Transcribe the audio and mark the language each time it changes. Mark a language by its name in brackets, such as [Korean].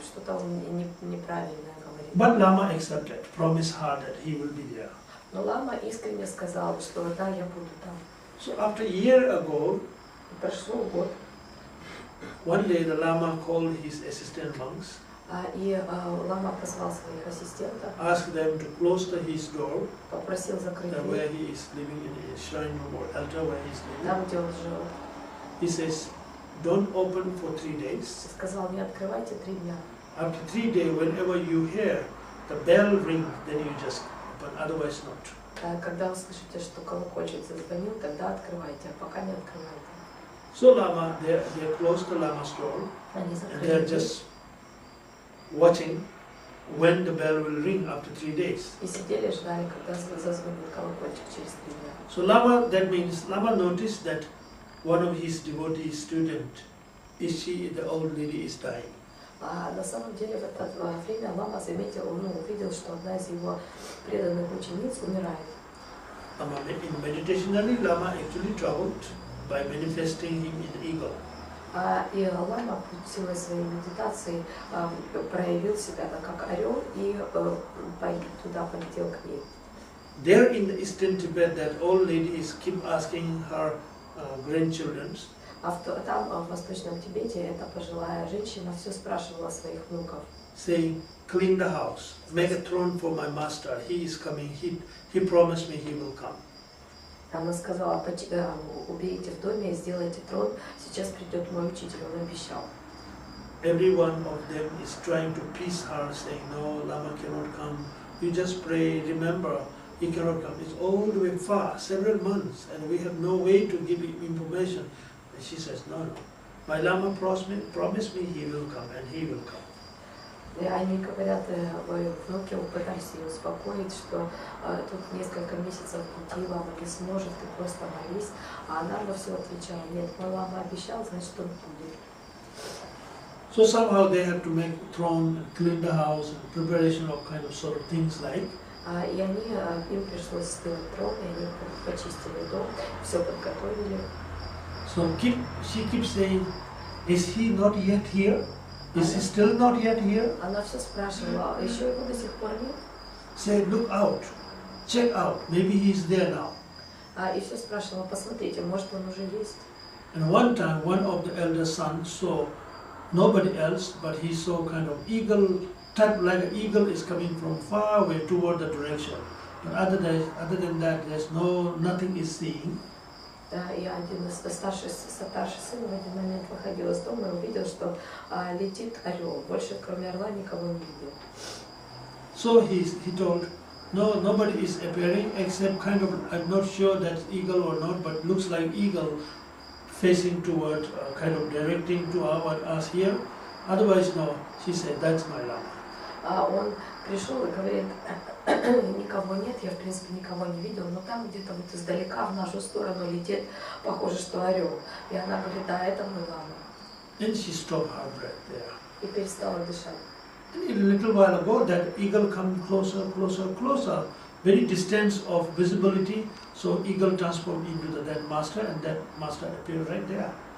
[Russian] Что-то он неправильное говорит. [English] But Lama accepted, promised her that he will be there. [Russian] Но лама искренне сказал, что да, я буду там. [English] So after a year ago, [Russian] прошел год. [English] One day the Lama called his assistant monks. [Russian] И лама позвал своих ассистентов. [English] Asked them to close his door. [Russian] Попросил закрыть дверь. [English] Where he is living in a shrine room or altar where he is living. [Russian] Там, где он жил. [English] He says, don't open for 3 days. [Russian] Сказал, не открывайте 3 дня. [English] After 3 days, whenever you hear the bell ring, then you just open, otherwise not. [Russian] Когда услышите, что колокольчик зазвонил, тогда открывайте, а пока не открывайте. [English] So Lama, they closed the Lama's door, and they are just watching when the bell will ring after 3 days. [Russian] И сидели, ждали, когда зазвонит колокольчик через 3 дня. [English] So Lama, that means Lama noticed that one of his devotee student, the old lady is dying. [Russian] На самом деле в это время лама увидел, что одна из его преданных учениц умирает. [English] In meditationally, Lama actually traveled by manifesting him in eagle. [Russian] И лама силой своей медитации проявил себя как орел и туда полетел к ней. [English] There in the Eastern Tibet, that old lady keep asking her grandchildren. [Russian] Там, в Восточном Тибете, эта пожилая женщина все спрашивала своих внуков. [English] Saying, clean the house, make a throne for my master. He is coming. He promised me he will come. [Russian] Она сказала, уберите в доме, сделайте трон. Сейчас придет мой учитель, он обещал. [English] Every one of them is trying to please her, saying, no, Lama cannot come. You just pray. Remember, he cannot come. It's all the way far, several months, and we have no way to give him information. She says, no, my Lama promised me he will come, and he will come. [Russian] И они говорят, внуки пытались ее успокоить, что тут несколько месяцев пути, лама не сможет, ты просто молись. А она во все отвечала, нет, мой лама обещал, значит он будет. [English] So somehow they have to make throne, clean the house, and preparation of kind of sort of things like. [Russian] И им пришлось сделать трон, и они почистили дом, все подготовили. [English] So she keeps saying, is he not yet here? Is he still not yet here? [Russian] Она все спрашивала, еще его до сих пор нет? [English] Say, look out, check out, maybe he's there now. [Russian] И все спрашивала, посмотрите, может он уже есть? [English] And one time, one of the elder sons saw nobody else, but he saw kind of eagle, type like an eagle is coming from far away toward the direction. But other than that, there's nothing is seeing. [Russian] И один из старший сын в один момент выходил из дома и увидел, что летит орел. Больше кроме орла никого не видел. [English] So he told, no, nobody is appearing except kind of, I'm not sure that's eagle or not, but looks like eagle facing toward, kind of directing to us here. Otherwise, no. She said, that's my Lama. [Russian] Он пришел и говорит, никого нет, я в принципе никого не видел, но там где-то вот издалека в нашу сторону летит, похоже, что орел. И она говорит, да, это мой лама. [English] Then she stopped her breath there. [Russian] И перестала дышать. [English] A little while ago, that eagle come closer, closer, closer, very distance of visibility. So eagle transformed into that master, and that master appeared right there.